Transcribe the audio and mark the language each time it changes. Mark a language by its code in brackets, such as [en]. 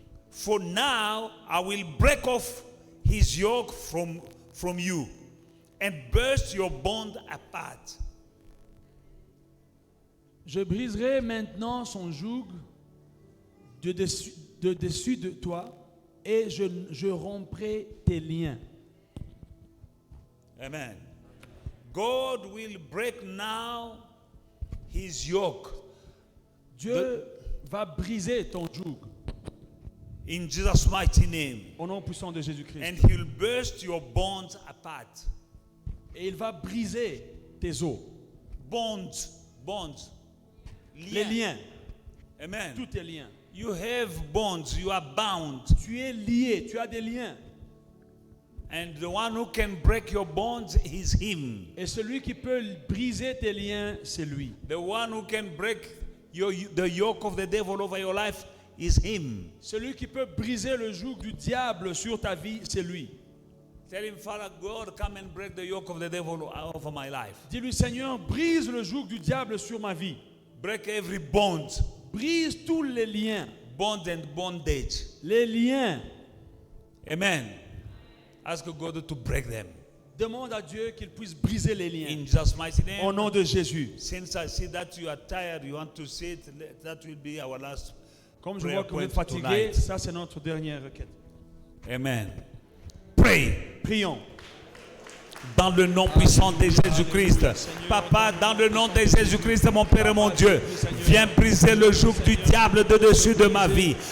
[en] For now I will break off his yoke from you and burst your bond apart. [fr] Je briserai maintenant son joug de dessus de toi et je romprai tes liens. [en] Amen. God will break now his yoke. [fr] Dieu va briser ton joug [en] in Jesus' mighty name. [fr] au nom puissant de Jésus-Christ. [en] And he'll burst your bonds apart. [fr] Et il va briser tes os, [en] Bonds. [fr] les liens, [en] Amen. [fr] tous tes liens. [en] You have bonds, you are bound. [fr] Tu es lié, tu as des liens. [en] And the one who can break your bonds is him. [fr] Et celui qui peut briser tes liens, c'est lui. [en] The one who can break the yoke of the devil over your life is him. [fr] Celui qui peut briser le joug du diable sur ta vie, c'est lui. [en] Tell him, Father God, come and break the yoke of the devil over my life. [fr] Dis-lui, Seigneur, brise le joug du diable sur ma vie. [en] Break every bond. [fr] Brise tous les liens. [en] Bond and bondage. [fr] Les liens. [en] Amen. Ask God to break them. [fr] Demande à Dieu qu'il puisse briser les liens. [en] In Jesus' mighty name. [fr] Au nom de Jésus. [en] Since I see that you are tired, you want to sit, that will be our last. [fr] Comme je [en] prayer [fr] vois que vous êtes [en] point [fr] fatigué, [en] tonight. [fr] ça c'est notre dernière requête. [en] Amen. Pray. [fr] Prions. Dans le nom puissant de Jésus-Christ. Papa, dans le nom de Jésus-Christ, mon Père et mon Dieu, viens briser le joug du diable de dessus de ma vie.